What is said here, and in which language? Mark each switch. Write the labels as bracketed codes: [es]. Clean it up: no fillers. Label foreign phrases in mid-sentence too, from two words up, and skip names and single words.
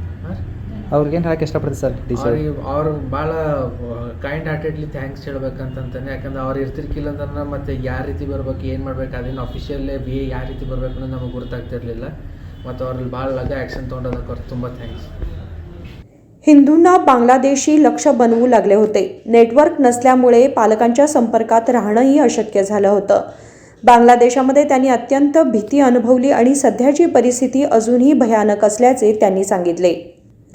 [kn] ಅವ್ರಿಗೇನು ಹೇಳೋಕ್ಕೆ ಇಷ್ಟಪಡ್ತಾರೆ ಸರ್ DC ಅವ್ರು ಭಾಳ [en] kind heartedly thanks [kn] ಹೇಳ್ಬೇಕಂತಾನೆ. ಯಾಕಂದ್ರೆ ಅವ್ರು ಇರ್ತಿರ್ಕಿಲ್ಲ ಅಂದ್ರೆ ಮತ್ತೆ ಯಾವ ರೀತಿ ಬರ್ಬೇಕು, ಏನು ಮಾಡ್ಬೇಕು, ಅದೇನು ಅಫಿಷಿಯಲ್ಲೇ ಯಾವ ರೀತಿ ಬರಬೇಕು ಅನ್ನೋದು ನಮಗೆ ಗೊತ್ತಾಗ್ತಿರ್ಲಿಲ್ಲ. ಮತ್ತು ಅವ್ರಲ್ಲಿ ಭಾಳ ಲಗ ॲक्शन ತೊಗೊಂಡೋದಕ್ಕೆ ಅವ್ರಿಗೆ ತುಂಬ ಥँक्स. [mr] हिंदूंना बांगलादेशी लक्ष बनवू लागले होते. नेटवर्क नसल्यामुळे पालकांच्या संपर्कात राहणंही अशक्य झालं होतं. बांगलादेशामध्ये त्यांनी अत्यंत भीती अनुभवली आणि सध्याची परिस्थिती अजूनही भयानक असल्याचे त्यांनी सांगितले.